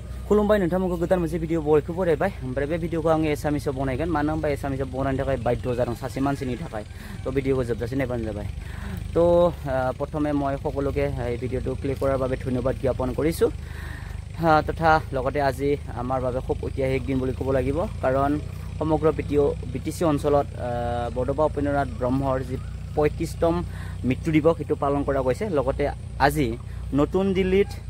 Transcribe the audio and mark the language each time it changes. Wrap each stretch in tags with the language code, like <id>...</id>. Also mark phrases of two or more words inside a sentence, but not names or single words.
<brx>खुलुमबाय नोंथांमोनखौ गोदान मोनसे भिडिअ बयखौबो बरायबाय ओमफ्राय बे भिडिअखौ आङो एसामिसाव बनायगोन मानो होनबा एसामिसाव बनायनो थाखाय बाध्य जादों सासे मानसिनि थाखाय तो भिडिअखौ जोबजासिम नायबानो जाबाय तो प्रथमे</brx> <as>মই সকলোকে এই ভিডিঅটো ক্লিক কৰাৰ বাবে ধন্যবাদ জ্ঞাপন কৰিছো তথা লগতে আজি আমাৰ বাবে খুব ঐতিহাসিক দিন বুলি ক'ব লাগিব কাৰণ সমগ্ৰ বিটিসি অঞ্চলত বৰদবা উপেন্দ্ৰনাথ ব্ৰহ্মৰ যি 35তম মৃত্যু দিৱস এটো পালন কৰা গৈছে লগতে আজি নতুন দিল্লীত</as>